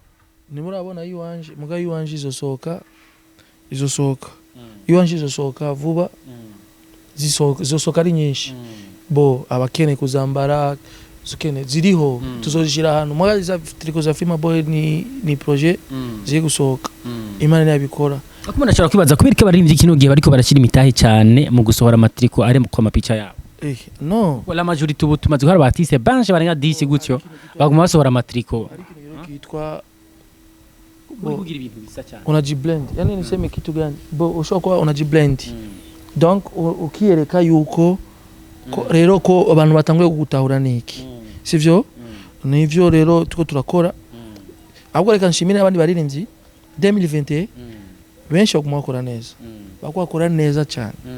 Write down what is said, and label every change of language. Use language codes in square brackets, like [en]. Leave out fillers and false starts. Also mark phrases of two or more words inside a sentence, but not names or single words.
[rn] ni murabona yiwanje muga yiwanje izosohoka yiwanje izosohoka vuba zizosohoka ari nyinshi bo abakene kuzambara zukene ziriho tuzojishira ahantu muga za triko za Filma Boy ni projet ziye gusohoka Imana yabikora ako ndashaka kwibaza kubirike baririmbye kino gihe bariko barashira imitahe cyane mu gusohora amatriko ari mu mapicha yabo no wala majority ubu tumaze ko artiste banje barenga 10 gutyo baguma basohora amatriko kitwa kugira ibintu bisa cyane [sw] unajiblend yani niseme kitu gani [rn] bo ushobora unajiblend donc ukiyereka yuko rero ko abantu batanguye kugutahura niki sivyo nivyo rero tuko turakora ahubwo reka nshimire abandi baririmbyi 2021 benshi baguma bakora neza cyane